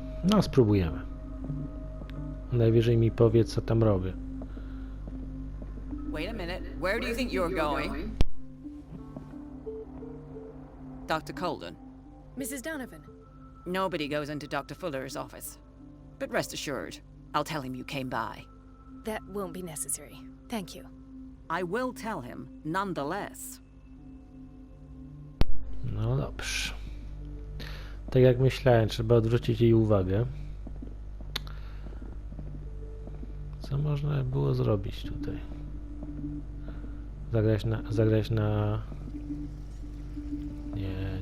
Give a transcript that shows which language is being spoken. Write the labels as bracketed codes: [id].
[pl] No, spróbujemy. Najwyżej mi powie, co tam robię. [en] Wait a minute. Where do you think you're going? Dr. Colden. Mrs. Donovan. Nobody goes into Dr. Fuller's office. But rest assured, I'll tell him you came by. That won't be necessary. Thank you. I will tell him, nonetheless. [pl] No dobrze. Tak jak myślałem, trzeba odwrócić jej uwagę. Co można było zrobić tutaj? Zagrać na... Nie.